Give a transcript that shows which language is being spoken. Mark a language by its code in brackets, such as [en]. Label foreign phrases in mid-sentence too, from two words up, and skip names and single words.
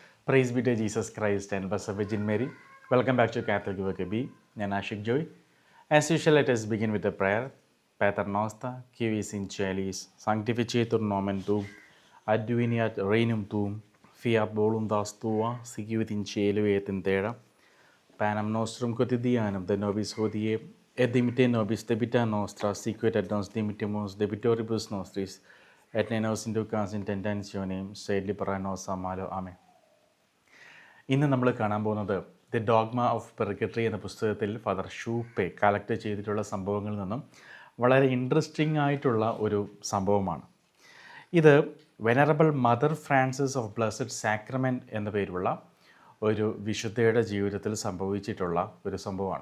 [en] Praise be to Jesus Christ and Blessed Virgin Mary. Welcome back to Catholic work B. ഞാൻ ആഷിഖ് ജോയ്. as usual, let us begin with a prayer. [la] Pater noster, qui vis in celis, sanctificetur nomen tuum, adveniat regnum tuum, fiat voluntas tua, sicut in cielo et in terra. Panem nostrum quotidianum de nobis hodie, et dimitte nobis debita nostra, sicut et nos dimittimus debitoribus nostris, et ne nos inducas in tentationem, sed libera nos a malo. Amen. [ml] ഇന്ന് നമ്മൾ കാണാൻ പോകുന്നത് ദി ഡോഗ്മ ഓഫ് പെർഗട്ടറി എന്ന പുസ്തകത്തിൽ ഫാദർ ഷൂപ്പെ കളക്ട് ചെയ്തിട്ടുള്ള സംഭവങ്ങളിൽ നിന്നും വളരെ ഇൻട്രസ്റ്റിംഗ് ആയിട്ടുള്ള ഒരു സംഭവമാണ്. ഇത് വെനറബിൾ മദർ ഫ്രാൻസിസ് ഓഫ് ബ്ലെസ്സഡ് സാക്രമെൻറ്റ് എന്ന പേരുള്ള ഒരു വിശുദ്ധയുടെ ജീവിതത്തിൽ സംഭവിച്ചിട്ടുള്ള ഒരു സംഭവമാണ്.